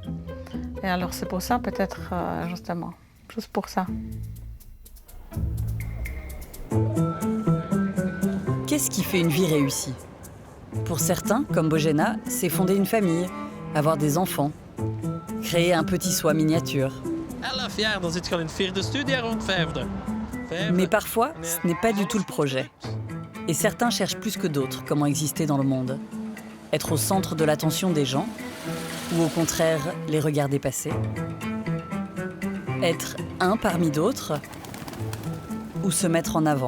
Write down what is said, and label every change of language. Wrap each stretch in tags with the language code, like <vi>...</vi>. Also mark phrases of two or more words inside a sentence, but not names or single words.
<fr>Et alors c'est pour ça, peut-être, justement, juste pour ça. Qu'est-ce qui fait une vie réussie? Pour certains, comme Bojena, c'est fonder une famille, avoir des enfants, créer un petit soi miniature.</fr> <nl>11 jaar, dan zit je al in het 4e studiejaar rond 5e.</nl> <fr>Mais parfois, ce n'est pas du tout le projet. Et certains cherchent plus que d'autres comment exister dans le monde. Être au centre de l'attention des gens, ou au contraire, les regarder passer. Être un parmi d'autres, ou se mettre en avant.</fr>